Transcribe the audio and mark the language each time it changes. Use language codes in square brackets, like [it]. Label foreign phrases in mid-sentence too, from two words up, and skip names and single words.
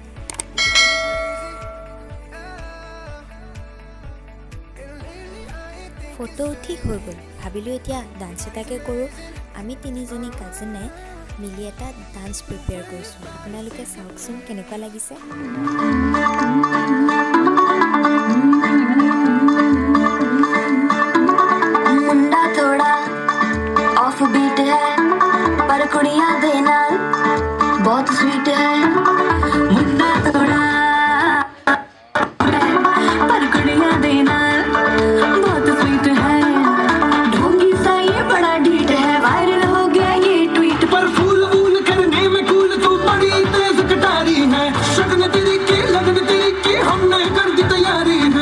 [as] ফটো উঠি হৈ গ'ল, ভাবিলোঁ এতিয়া ডান্স এটাকে কৰোঁ। আমি 3জনী কাজিনে মিলি এটা [en] dance prepare [as] কৰিছোঁ। আপোনালোকে চাওকচোন কেনেকুৱা লাগিছে। [hi] बीट है पर [pa] कुड़ियां दे नाल [hi] बहुत स्वीट है मुंडा थोड़ा पर [pa] कुड़ियां दे नाल [hi] बहुत स्वीट है ढोंगी सा ये बड़ा ढीठ है वायरल हो गया ये ट्वीट पर फूल वूल करने में कूल तू बड़ी तेज कटारी है शगन तेरी की लगन तेरी की हमने कर दी तैयारी है